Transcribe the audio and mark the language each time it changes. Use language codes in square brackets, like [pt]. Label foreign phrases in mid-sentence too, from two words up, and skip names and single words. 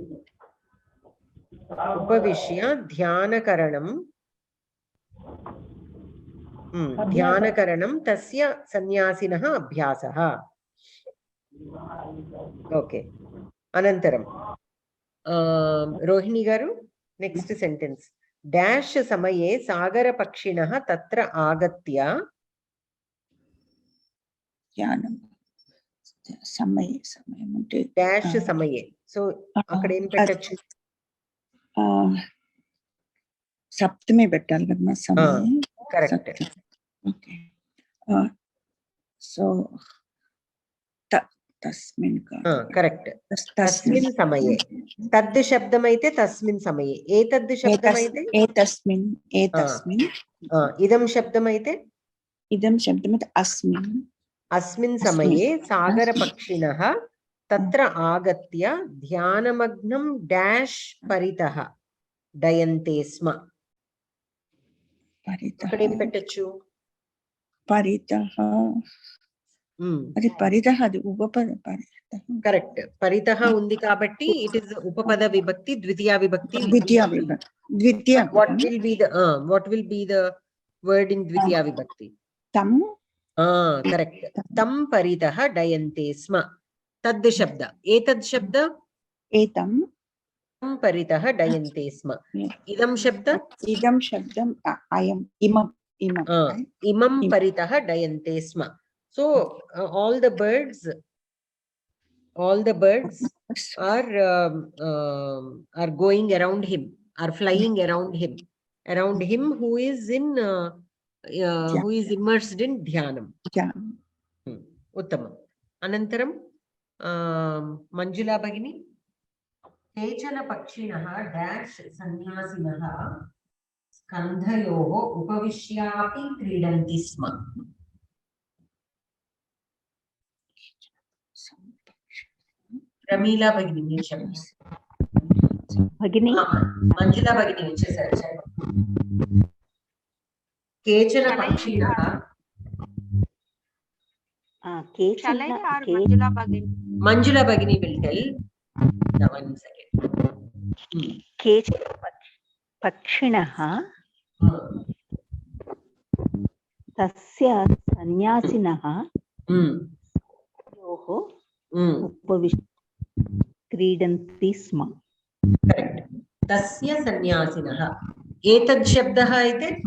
[sa] उपविश्य ध्यानकरणं ध्यानकरणं तस्य सन्यासिनः अभ्यासः. ओके. अनन्तरं रोहिणी गारु [en] next sentence. [sa] डैश समये सागरपक्षिणः तत्र आगत्य [te] ధ్యానం సమయ సమయం అంటే [sa] डैश समये. [te] సో అక్కడ ఏం పెట్టొచ్చు? సప్తమి పెట్టాలి కదా సమయం. కరెక్ట్. ఓకే. సో తస్మిన్ కరెక్ట్. [sa] तस्मिन् समये. [te] తద్ శబ్దం అయితే [sa] तस्मिन् समये. [te] ఏతద్ శబ్దం అయితే [sa] एतस्मिन् एतस्मिन्. [te] ఇదం శబ్దం అయితే ఇదం శబ్దం అయితే అస్మిన్. अस्मिन् [sa] समये सागरपक्षिणः तत्र आगत्य ध्यानमग्नं डैश परितः डयन्ते स्म. [te] परितः పెట్టొచ్చు? परितः. అది పరితః, అది ఉపపద. కరెక్ట్. పరితః ఉంది కాబట్టి [en] it is [te] ఉపపద విభక్తి, ద్వితీయ విభక్తి. ద్వితీయ. [en] what will be the word in [te] ద్వితీయ విభక్తి? తం. [sa] करेक्ट. तम परितः डयन्ते स्म. तद् शब्द. एतद् शब्द एतं तम परितः डयन्ते स्म. इदं शब्द इदं शब्दं अयं इमं इमं इमं परितः डयन्ते स्म. [en] So all the birds are going around him, are flying around him who is in who is immersed in dhyanam. [sa] Uttamam. Anantaram Manjula Bhagini. केचन पक्षिणः डैश संन्यासिनः स्कन्धयोः उपविश्यापि क्रीडन्ति स्म. [en] Pramila Bhagini mentioned. Bhagini. Manjula Bhagini mentioned. [sa] केचन पक्षिणः मंजुला भगिनी [en] will tell. 1 second. [sa] केचन पक्षिणः तस्य सन्यासिनः उपविश्य क्रीडन्ति स्म. करेक्ट. तस्य सन्यासिनः. एतद् शब्दः इति